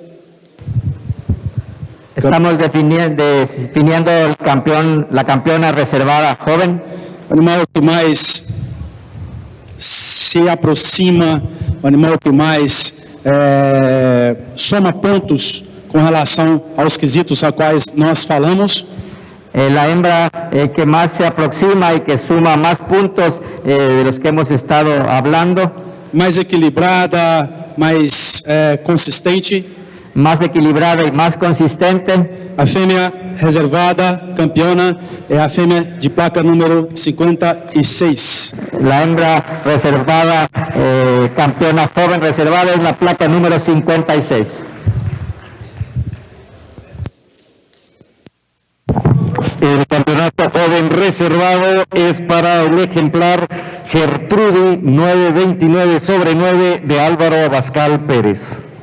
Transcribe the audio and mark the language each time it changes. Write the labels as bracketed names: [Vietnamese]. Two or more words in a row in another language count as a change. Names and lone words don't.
[Spanish] Estamos definiendo el campeón, la campeona reservada joven. [Portuguese] O animal que mais se aproxima, o animal que mais soma pontos com relação aos quesitos a quais nós falamos. [Spanish] La hembra que más se aproxima y que suma más puntos de los que hemos estado hablando. [Portuguese] Mais equilibrada, mais consistente. [Spanish] Más equilibrada y más consistente. [Portuguese] A fêmea reservada, campeona, é a fêmea de placa número 56. [Spanish] La hembra reservada, campeona joven reservada, es la placa número 56. El campeonato joven reservado es para el ejemplar Gertrudis 929/9 de Álvaro Abascal Pérez.